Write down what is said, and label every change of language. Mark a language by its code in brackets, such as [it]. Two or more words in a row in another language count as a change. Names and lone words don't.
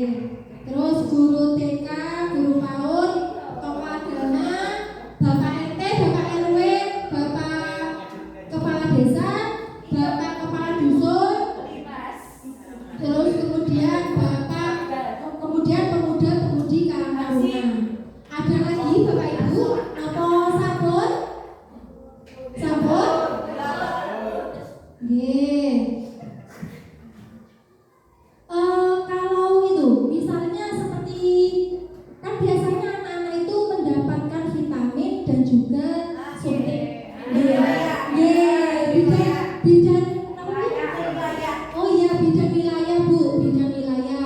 [id] Terus guru TK, guru PAUD, tokoh agama, Bapak RT, Bapak RW, Bapak Kepala Desa, Bapak Kepala Dusun. Terus kemudian pemuda-pemudi Karang Taruna. Ada lagi Bapak Ibu? [jv] Apa sampun? Sampun? Nggih. [id] Kalau itu misalnya seperti kan biasanya anak-anak itu mendapatkan vitamin dan juga suntik. Bidan oh iya bidan wilayah Bu, bidan wilayah.